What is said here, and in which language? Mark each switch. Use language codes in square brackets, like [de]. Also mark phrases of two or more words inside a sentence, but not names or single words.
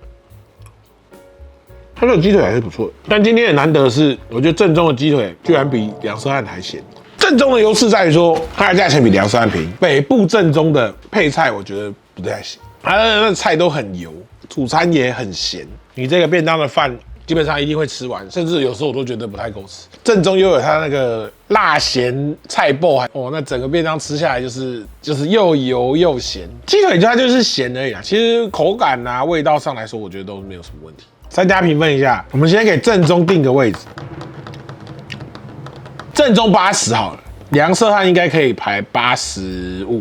[zh] 它這個雞腿還是不錯的，但今天也難得的是，我覺得正宗的雞腿居然比梁社漢還鹹。正宗的優勢在於說，它的價錢比梁社漢便宜。北部正宗的配菜，我覺得不太行，它的那菜都很油。主餐也很鹹，你這個便當的飯基本上一定會吃完，甚至有時候我都覺得不太夠吃。正宗又有它那個辣鹹菜爆，那整個便當吃下來就是又油又鹹。雞腿它就是鹹而已啊，其實口感啊味道上來說，我覺得都沒有什麼問題。3家評分一下，我們先給正宗定個位置，正宗80好了，梁社漢應該可以排85。